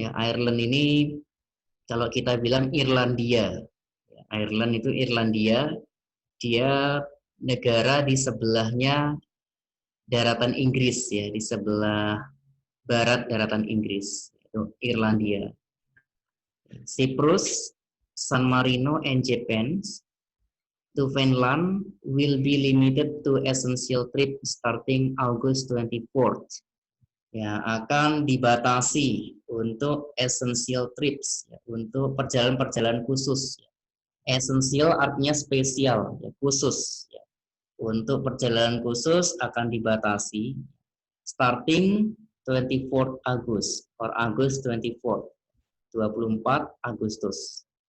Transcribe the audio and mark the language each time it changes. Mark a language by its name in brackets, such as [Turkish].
[Indonesian] Ya, Ireland ini kalau kita bilang Irlandia. Ya, Ireland itu Irlandia, dia negara di sebelahnya daratan Inggris ya, di sebelah barat daratan Inggris, itu Irlandia. [English] Cyprus, San Marino, and Japan to Finland will be limited to essential trip starting August 24th. [Indonesian] Ya, akan dibatasi untuk essential trips, ya, untuk perjalanan-perjalanan khusus. Essential artinya spesial, ya, khusus. Ya. Untuk perjalanan khusus akan dibatasi starting 24 Agustus [English] or August 24, [Indonesian] 24 Agustus.